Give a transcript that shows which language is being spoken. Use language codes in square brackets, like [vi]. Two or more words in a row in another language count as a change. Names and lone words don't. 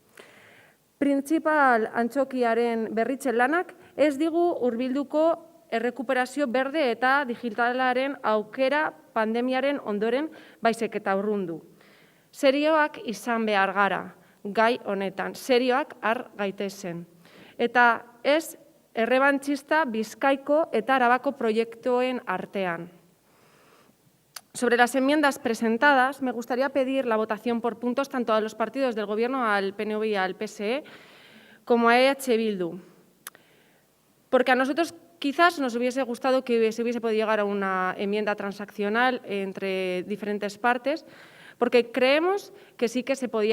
[eu] Printzipal antzokiaren berritze lanak ez digu hurbilduko errekuperazio berde eta digitalaren aukera pandemiaren ondoren baizik eta urrundu. Serioak izan behar gara, gai honetan, serioak har gaitezen. Eta ez errebantxista Bizkaiko eta Arabako proiektuen artean. [es] Sobre las enmiendas presentadas, me gustaría pedir la votación por puntos tanto a los partidos del Gobierno, al PNV y al PSE, como a EH Bildu. Porque a nosotros quizás nos hubiese gustado que se hubiese podido llegar a una enmienda transaccional entre diferentes partes, porque creemos que sí que se podía